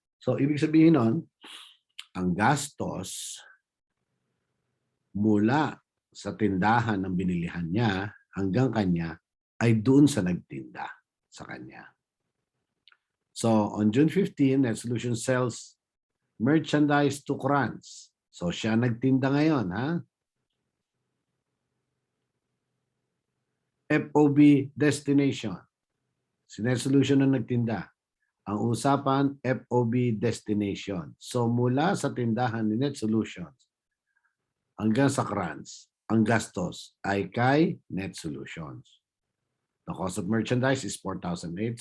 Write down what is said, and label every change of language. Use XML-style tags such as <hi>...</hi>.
<tl>So, ibig sabihin nun, ang gastos mula sa tindahan ng binilihan niya hanggang kanya ay doon sa nagtinda sa kanya.</tl> <en>So, on June 15, NetSolutions sells merchandise to Krantz.</en> <tl>So, siya nagtinda ngayon, ha? FOB destination. Si NetSolution na nagtinda. Ang usapan, FOB destination. So, mula sa tindahan ni NetSolutions hanggang sa Krantz, ang gastos ay kay NetSolutions.</tl> <en>The cost of merchandise is 4,008.</en>